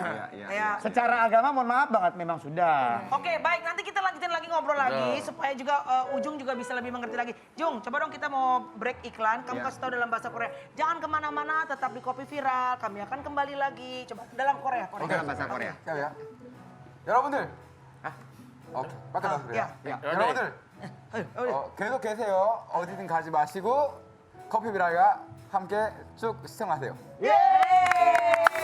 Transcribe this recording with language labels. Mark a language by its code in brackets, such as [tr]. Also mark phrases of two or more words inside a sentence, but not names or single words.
[id] Ya. Secara agama mohon maaf banget memang sudah. Oke, baik. Nanti kita lanjutin lagi ngobrol lagi supaya juga Ujung juga bisa lebih mengerti lagi. Jung, coba dong kita mau break iklan. Kamu kasih tahu dalam bahasa Korea. Jangan kemana-mana, tetap di Kopi Viral. Kami akan kembali lagi. Coba dalam Korea. Dalam bahasa Korea. [ko] 야. 여러분들. 오케이. 밖에 나가세요. 야. 여러분들. 계속 계세요. 어디든 가지 마시고 커피 비라가 함께 쭉 시청하세요. Yeay!